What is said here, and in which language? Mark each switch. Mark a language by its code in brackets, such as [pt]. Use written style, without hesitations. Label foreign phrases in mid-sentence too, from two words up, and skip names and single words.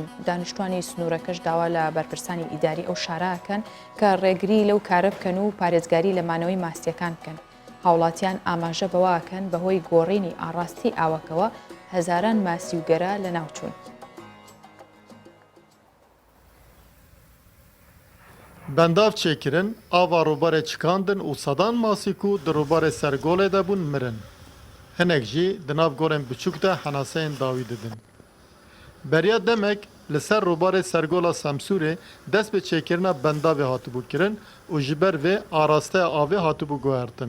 [ckb] دانیشتوانی سنوورەکەش داوا لە بەرپرسانی ئیداری ئەو شارەکەن کە ڕێگری لەو کارە بکەن و پارێزگاری لە مانەوەی ماسیەکان بکەن. هاوڵاتیان ئاماژە بەواکەن بەهۆی گۆڕینی ئاڕاستی ئاوەکەوە هەزاران ماسی و گەرە لە ناوچوون. [ku] بنداف çêkirin, ava robarê çikandin û sedan masî ku di robarê sergolê de bûn mirin. Hinek jî di nav gorên biçûk de henaseyên dawî didin. Beriya demek li ser robarê sergola Semsûrê dest bi çêkirina bendavê hatibû kirin û ji ber vê arasteya avê hatibû guhertin.